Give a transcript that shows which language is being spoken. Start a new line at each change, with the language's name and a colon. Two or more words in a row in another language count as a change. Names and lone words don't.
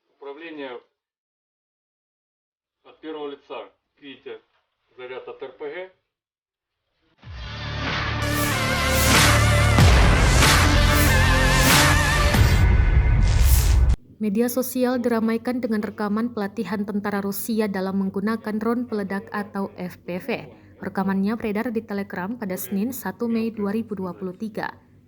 Russian: Управление от первого лица. Видите, заряд от РПГ.
Indonesian: Media sosial diramaikan dengan rekaman pelatihan tentara Rusia dalam menggunakan drone peledak atau FPV. Rekamannya beredar di Telegram pada Senin 1 Mei 2023.